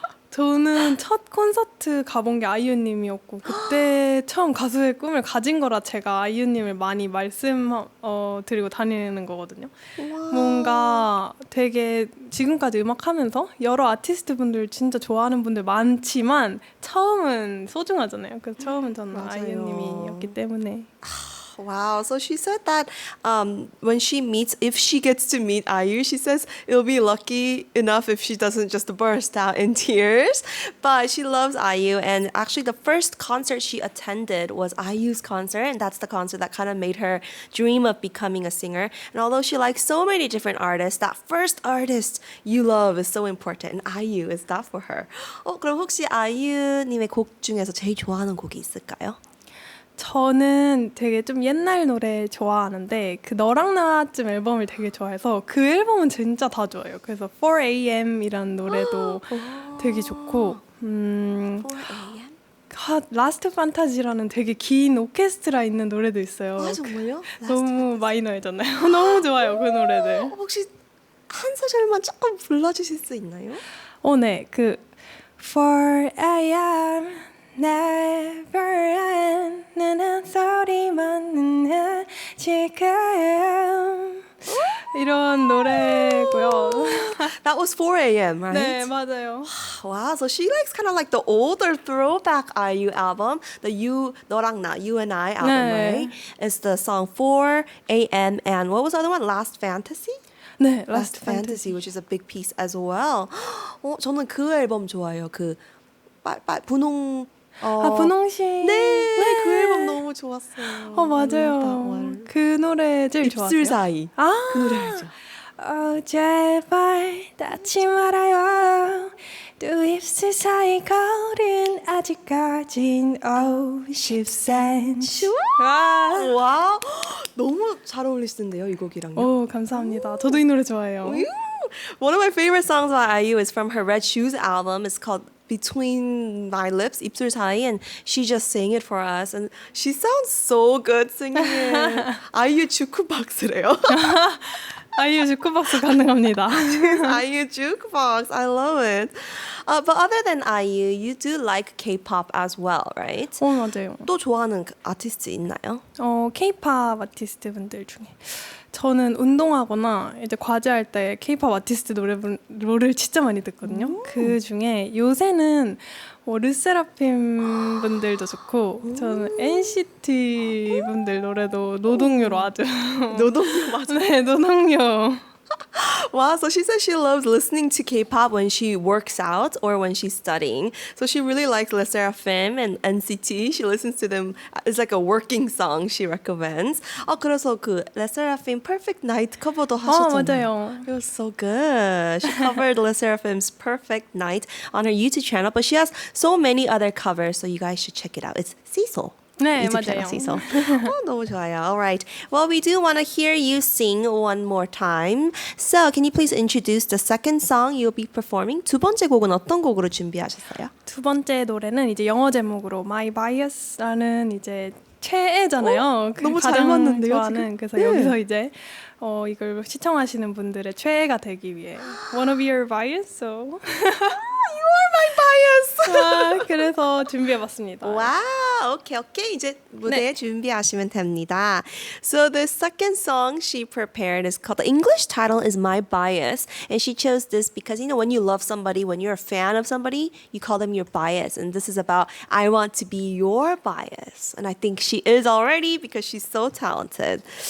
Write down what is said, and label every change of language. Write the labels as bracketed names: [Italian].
[Korean] 저는 첫 콘서트 가본 게 아이유님이었고 그때 처음 가수의 꿈을 가진 거라 제가 아이유님을 많이 드리고 다니는 거거든요. 뭔가 되게 지금까지 음악하면서 여러 아티스트 분들 진짜 좋아하는 분들 많지만 처음은 소중하잖아요. 그래서 처음은 저는 맞아요. 아이유님이었기 때문에. [English] Wow. So she said that if she gets to meet IU, she says it'll be lucky enough if she doesn't just burst out in tears. But she loves IU. And actually, the first concert she attended was IU's concert. And that's the concert that kind of made her dream of becoming a singer. And although she likes so many different artists, that first artist you love is so important. And IU is that for her. [Korean] 그럼 혹시 IU님의 곡 중에서 제일 좋아하는 곡이 있을까요? 저는 되게 좀 옛날 노래 좋아하는데 그 너랑 나쯤 앨범을 되게 좋아해서 그 앨범은 진짜 다 좋아요. 그래서 4am이라는 노래도 되게 좋고 4am? 라스트 판타지라는 되게 긴 오케스트라 있는 노래도 있어요. 정말요? 너무 마이너해졌나요? 너무 좋아요 그 노래들. 혹시 한 소절만 조금 불러주실 수 있나요? 네. 4am never end 는 소리만 듣는 지금 이런 노래고요. [English] That was 4am, right? [Korean] 네, 맞아요. [English] Wow, so she likes kind of like the older throwback IU album, the 너랑 나, You and I album, [Korean] 네. [English] right? It's the song 4am and what was the other one? Last Fantasy? [Korean] 네, [English] Last Fantasy, which is a big piece as well. [Korean] 저는 그 앨범 좋아해요. 그 분홍 분홍씨. 네, 그 앨범 너무 좋았어요. 맞아요. 그 노래 제일 좋았어요. 입술 사이. 그 노래 알죠? 제발 닿지 말아요. 두 입술 사이 거리는 아직까진 50cm. 와, 너무 잘 어울리시는데요, 이 곡이랑요. 감사합니다. 저도 이 노래 좋아해요. [English] One of my favorite songs by IU is from her Red Shoes album. It's called between my lips, 입술 사이, and she just sang it for us. And she sounds so good singing it. [Korean] 아이유 주크박스래요. 아이유 주크박스 가능합니다. [English] IU jukebox. I love it. But other than IU, you do like K-pop as well, right? [Korean] 맞아요. 또 좋아하는 아티스트 있나요? K-pop 아티스트 분들 중에 저는 운동하거나 이제 과제할 때 K-pop 아티스트 노래를 진짜 많이 듣거든요. 그 중에 요새는 르세라핌 분들도 좋고 저는 NCT 분들 노래도 노동요로 아주 노동요 맞아요. 네, 노동요. [English] Wow, so she says she loves listening to K-pop when she works out or when she's studying. So she really likes Le Sserafim and NCT. She listens to them. It's like a working song she recommends. [Korean] 그래서 그 Le Sserafim Perfect Night 커버도 하셨잖아요. 맞아요. [English] It was so good. She covered Le Sserafim's Perfect Night on her YouTube channel, but she has so many other covers, so you guys should check it out. It's siso. [Korean] 네, [English] YouTube [Korean] 맞아요. [English] channel, siso. [Korean] 너무 좋아요. [English] All right. Well, we do want to hear you sing one more time. So, can you please introduce the second song you'll be performing? [Korean] 두 번째 곡은 어떤 곡으로 준비하셨어요? 두 번째 노래는 이제 영어 제목으로 My Bias라는 이제 최애잖아요. 너무 잘 가장 맞는데요, 좋아하는. 지금? 그래서 네. 여기서 이제 이걸 시청하시는 분들의 최애가 되기 위해 [English] Wanna be your bias? So You are my bias. [Korean] 그래서 준비해봤습니다. [English] Wow. Okay. [Korean] 이제 무대에 준비하시면 됩니다. [English] So the second song she prepared is called, the English title is My Bias. And she chose this because, when you love somebody, when you're a fan of somebody, you call them your bias. And this is about, I want to be your bias. And I think she is already because she's so talented.